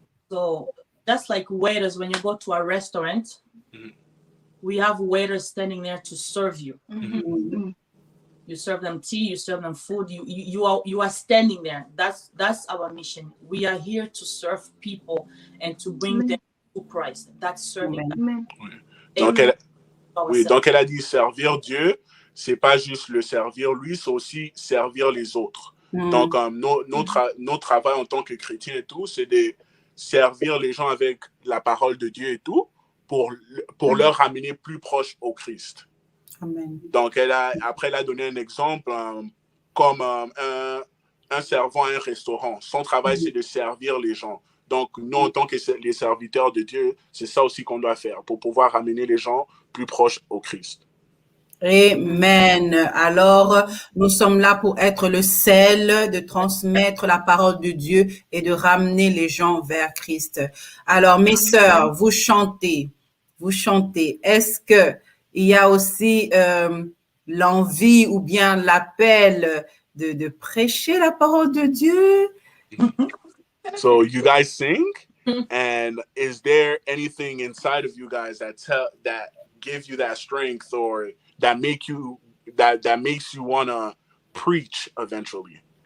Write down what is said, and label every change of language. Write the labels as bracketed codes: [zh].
[en] So that's like waiters. When you go to a restaurant, we have waiters standing there to serve you. You serve them tea, you serve them food. You are standing there. That's our mission. We are here to serve people and to bring them to Christ. That's serving them. [fr] Donc elle a dit servir Dieu, c'est pas juste le servir lui, c'est aussi servir les autres. Donc, notre travail en tant que chrétien et tout, c'est de servir les gens avec la parole de Dieu et tout pour leur ramener plus proche au Christ. Amen. Donc, après, elle a donné un exemple comme un servant à un restaurant. Son travail, c'est de servir les gens. Donc, nous, en tant que les serviteurs de Dieu, c'est ça aussi qu'on doit faire pour pouvoir ramener les gens plus proches au Christ. Amen. Alors, nous sommes là pour être le sel, de transmettre la parole de Dieu et de ramener les gens vers Christ. Alors, mes sœurs, vous chantez. Est-ce que il y a aussi l'envie ou bien l'appel de prêcher la parole de Dieu? [en] So you guys sing, and is there anything inside of you guys that gives you that strength or that makes you want to preach eventually?